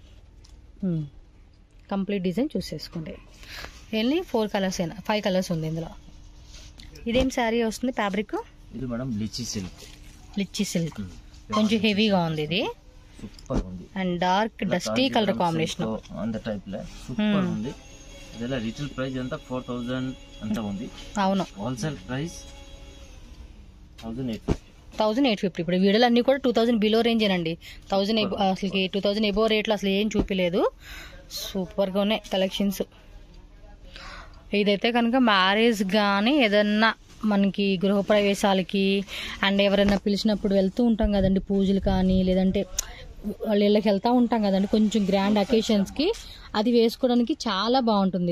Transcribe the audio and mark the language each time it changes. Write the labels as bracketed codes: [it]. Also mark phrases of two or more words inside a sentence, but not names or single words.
[te] కంప్లీట్ డిజైన్ చూసేసుకోండి. [en] only 4 colours [te] అయినా 5 కలర్స్ ఉంది ఇందులో. ఇదేం శారీ వస్తుంది ఫ్యాబ్రిక్? ఇది మేడం లిచ్చి సిల్క్. కొంచెం హెవీగా ఉంది ఇది. సూపర్ ఉంది. [en] అండ్ డార్క్ డస్టీ కలర్ కాంబినేషన్ [te] అంత టైప్ లో సూపర్ ఉంది. ఇదెల్ల [en] retail price [te] అంత 4000 అంత ఉంది. అవును. [en] హోల్సేల్ ప్రైస్ 1850. [te] ఇప్పుడు వీడియోలు అన్ని కూడా 2000 [en] below range [te] ఏనండి. 1000 అసలు 2000 ఎబో రేట్లు అసలు ఏం చూపించలేదు. సూపర్గా ఉన్నాయి కలెక్షన్స్. ఇదైతే కనుక మ్యారేజ్ కానీ ఏదన్నా మనకి గృహప్రవేశాలకి అండ్ ఎవరైనా పిలిచినప్పుడు వెళ్తూ ఉంటాం కదండి, పూజలు కానీ లేదంటే వాళ్ళ ఇళ్ళకి వెళ్తూ ఉంటాం కదండి కొంచెం [en] grand occasions, [te] అది వేసుకోవడానికి చాలా బాగుంటుంది.